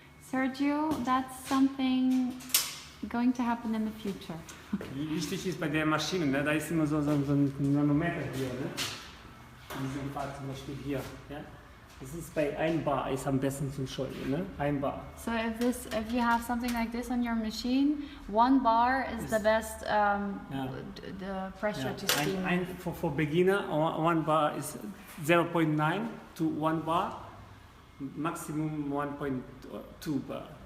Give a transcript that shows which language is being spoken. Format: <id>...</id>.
<en>Sergio, that's something going to happen in the future.</en> <de>Wichtig ist bei der Maschine, ne? Da ist immer so ein Nanometer hier. Ne? In diesem Fall zum Beispiel hier. Ja? Das ist bei 1 Bar ist am besten zum Schäumen, ne? 1 Bar.</de> <en>So if you have something like this on your machine, 1 bar is the best the pressure to steam. For beginner, 1 bar is 0.9 to 1 bar, maximum 1.2 bar.</en>